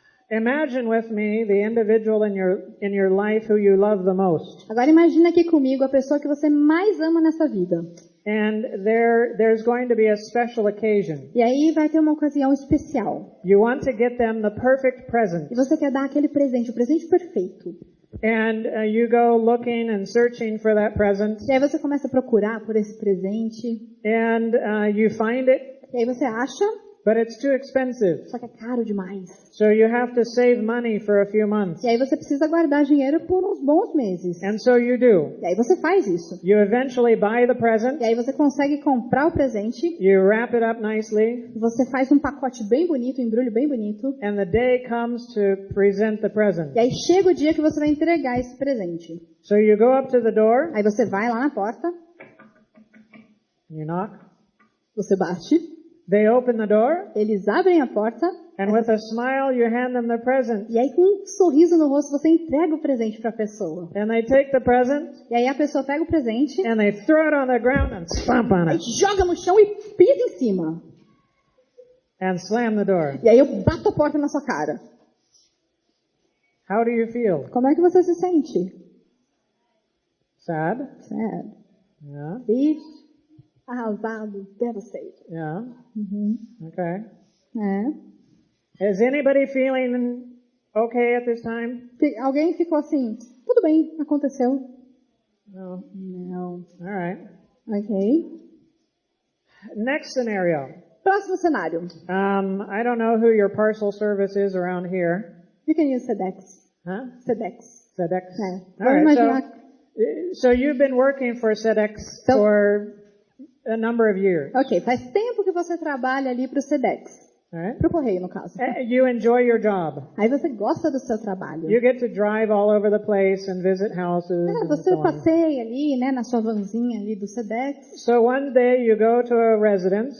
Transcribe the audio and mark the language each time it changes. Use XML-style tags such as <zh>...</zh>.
<en>Imagine with me the individual in your life who you love the most.</en> <pt>Agora imagina aqui comigo a pessoa que você mais ama nessa vida.</pt> <en>And there's going to be a special occasion.</en> <pt>E aí vai ter uma ocasião especial.</pt> <en>You want to get them the perfect present.</en> <pt>E você quer dar aquele presente, o presente perfeito.</pt> <en>And you go looking and searching for that present.</en> <pt>E aí você começa a procurar por esse presente.</pt> <en>And you find it,</en> <pt>E aí você acha,</pt> <en>but it's too expensive.</en> <pt>só que é caro demais.</pt> <en>So you have to save money for a few months.</en> <pt>E aí você precisa guardar dinheiro por uns bons meses.</pt> <en>And so you do.</en> <pt>E aí você faz isso.</pt> <en>You eventually buy the present.</en> <pt>E aí você consegue comprar o presente.</pt> <en>You wrap it up nicely.</en> <pt>Você faz um pacote bem bonito, um embrulho bem bonito.</pt> <en>And the day comes to present the present.</en> <pt>E aí chega o dia que você vai entregar esse presente.</pt> <en>So you go up to the door.</en> <pt>Aí você vai lá na porta.</pt> <en>You knock.</en> <pt>Você bate.</pt> <en>They open the door.</en> <pt>Eles abrem a porta.</pt> <en>And with a smile, you hand them the present.</en> <pt>E aí com um sorriso no rosto você entrega o presente para a pessoa.</pt> <en>And they take the present.</en> <pt>E aí a pessoa pega o presente.</pt> <en>And they throw it on the ground and stomp on</en> <pt>Aí</pt> <en>it.</en> <pt>joga no chão e pisa em cima.</pt> <en>And slam the door.</en> <pt>E aí eu bato a porta na sua cara.</pt> <en>How do you feel?</en> <pt>Como é que você se sente?</pt> <en>Sad? Sad. Yeah.</en> <pt>Triste, arrasado,</pt> <en>devastated. Yeah. Uhum. Okay.</en> <pt>É.</pt> <en>Is anybody feeling okay at this time?</en> <pt>Alguém ficou assim, tudo bem, aconteceu.</pt> <en>No.</en> <pt>Não.</pt> <en>All right.</en> <pt>Ok.</pt> <en>Next scenario.</en> <pt>Próximo cenário.</pt> <en>I don't know who your parcel service is around here. You can use SEDEX. Huh? SEDEX. SEDEX.</en> <pt>É.</pt> <en>All</en> <pt>Vamos</pt> <en>right.</en> <pt>imaginar.</pt> <en>So you've been working for SEDEX</en> <pt>Então-</pt> <en>for a number of years.</en> <pt>Ok, faz tempo que você trabalha ali para o SEDEX.</pt> <en>All right.</en> <pt>Para o correio, no caso.</pt> <en>You enjoy your job.</en> <pt>Aí você gosta do seu trabalho.</pt> <en>You get to drive all over the place and visit houses. And</en> <pt>Você</pt> <en>so on.</en> <pt>passeia ali, né, na sua vanzinha ali do SEDEX.</pt> <en>So one day you go to a residence.</en>